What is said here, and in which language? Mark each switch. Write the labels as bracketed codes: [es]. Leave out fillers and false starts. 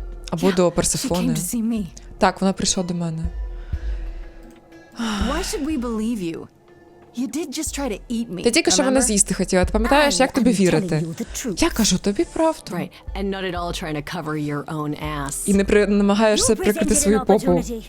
[uk] Або до Персефони. Так, вона прийшла до мене. [en] Why should we believe you? You did just try to eat me. [uk] Ти тільки що мене з'їсти хотіла. Ти пам'ятаєш, як тобі вірити? Я кажу тобі правду. [en] Right, and not at all trying to cover your own ass. [uk] І не намагаєшся прикрити свою попу.